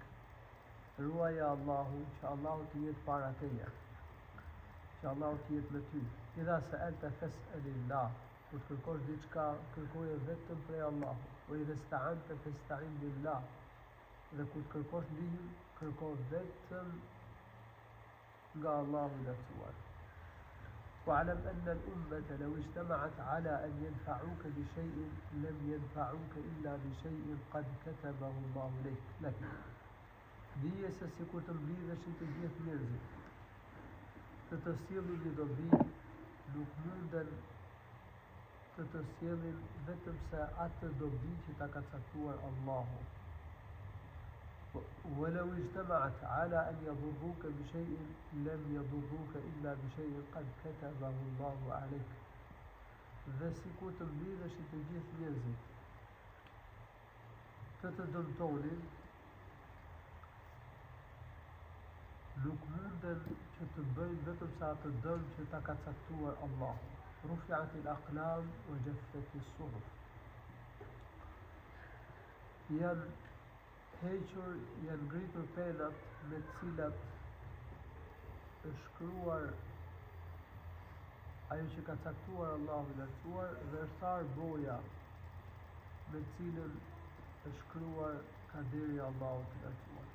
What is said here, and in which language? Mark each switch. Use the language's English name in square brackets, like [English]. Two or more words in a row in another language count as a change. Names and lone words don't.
[Albanian] Ruaja Allahun që Allahu të jetë para teje, që Allahu të jetë me ty. [Arabic] إذا سألت فاسأل الله. [Albanian] Kur të kërkosh diçka, kërkoje vetëm prej Allahut. O [Arabic] إذا استعنت فاستعن بالله. [Albanian] Dhe kur të kërkosh ndihmë, kërko vetëm nga Allahu i lartësuar. [Arabic] واعلم أن الأمة لو اجتمعت على أن ينفعوك بشيء لم ينفعوك إلا بشيء قد كتبه الله لك. [Albanian] Dije se sikur të mblidheshin të gjithë njerëzit të sjellin një dobi, nuk munden të sjellin vetëm se atë dobi që ta ka caktuar Allahu. [Arabic] ولو اجتمعت على أن يضروك بشيء لم يضروك إلا بشيء قد كتبه الله عليك. [Albanian] Dhe sikur të mblidheshin të gjithë njerëzit të dëmtonin, nuk munden që të bëjnë vetëm sa atë dëm që ta ka caktuar Allahu. [Arabic] رفعت الأقلام وجفت الصحف. [Albanian] Janë hequr, janë ngritur penat me të cilat është shkruar ajo që ka caktuar Allahu i lartësuar, dhe është tharë boja me të cilën është shkruar kaderi i Allahut i lartësuar.